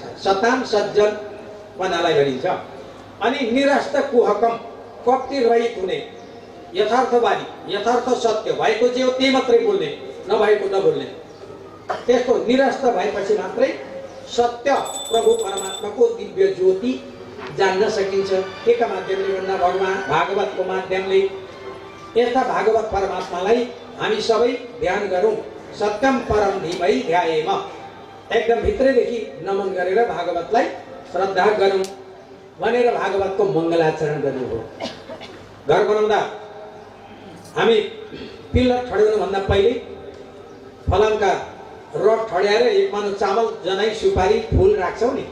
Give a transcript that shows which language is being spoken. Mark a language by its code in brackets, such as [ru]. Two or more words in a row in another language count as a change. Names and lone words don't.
[ne] सताम सज्जनपनालाई भनिन्छ। अनि [sa] निरस्त कुहकम [ne] कपटी रहित हुने, यथार्थवादी, यथार्थ सत्य भएको जे हो त्यही मात्रै बोल्ने, नभएको नबोल्ने। त्यस्तो निरस्त भएपछि मात्रै सत्य प्रभु परमात्माको दिव्य ज्योति जान्न सकिन्छ। के माध्यमले भन्दा भगवान भागवतको माध्यमले। यस्ता भागवत परमात्मालाई हामी सबै ध्यान गरौँ। [sa] सत्यम परम धीमहि ध्यायेम, [ne] एकदम भित्रैदेखि नमन गरेर भागवतलाई श्रद्धा गरौँ भनेर भागवतको मङ्गलाचरण गर्नु हो। घर बनाउँदा हामी पिल्लर ठड्याउनुभन्दा पहिले फलामका रड ठड्याएर एक मानु चामल, जनै, सुपारी, फुल राख्छौँ नि।